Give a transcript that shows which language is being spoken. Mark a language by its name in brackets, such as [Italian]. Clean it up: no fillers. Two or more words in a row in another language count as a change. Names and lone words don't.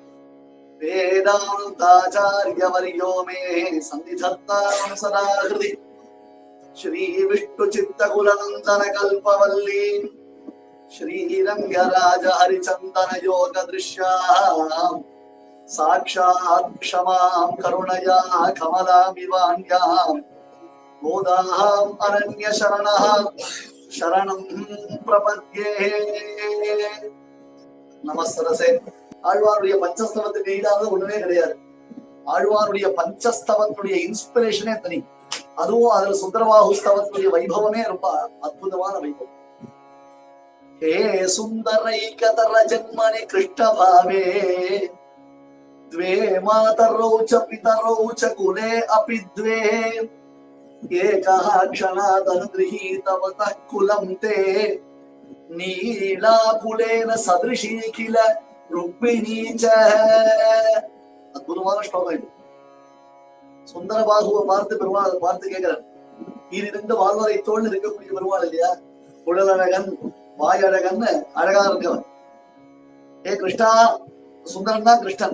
[Sanskrit] वेदान्ताचार्यवर्यो मे सन्निधत्तां सदा हृदि श्रीविष्णुचित्तकुलनन्दनकल्पवल्ली श्रीरंगराज हरिचंदन योग दृश्याम् साक्षात् क्षमां करुणया कमलामिवान्याम् गोदाम् अरण्य शरणः शरणं प्रपद्ये நமஸ்தரசே. [Tamil] ஆழ்வாருடைய பஞ்சஸ்தவத்துக்கு ஈடாக ஒண்ணுமே கிடையாது. ஆழ்வாருடைய பஞ்சஸ்தவத்துடைய இன்ஸ்பிரேஷனே தனி. அதுவும் அதுல சுந்தரபாஹுஸ்தவத்துடைய வைபவமே ரொம்ப அற்புதமான வைபவம். [Sanskrit] हे सुंदरैकतर जन्मनि कृष्ण भावे द्वे मातरौ च पितरौ च कुले अपि द्वे एकः क्षणात् अनुगृहीतवतः कुलं ते नीलाकुलेन सदृशी किल रुक्मिणी च. [Tamil] அற்புதமான ஸ்லோகம் இது. சுந்தரபாகுவை பார்த்து பெருமாள் பார்த்து கேட்கிறார், இது ரெண்டு வாழ்வரை தோல் இருக்கக்கூடிய பெருமாள் இல்லையா, உடலழகன் வாயழகன்னு அழகா இருக்கவன். ஏ கிருஷ்ணா, சுந்தரன் தான் கிருஷ்ணன்.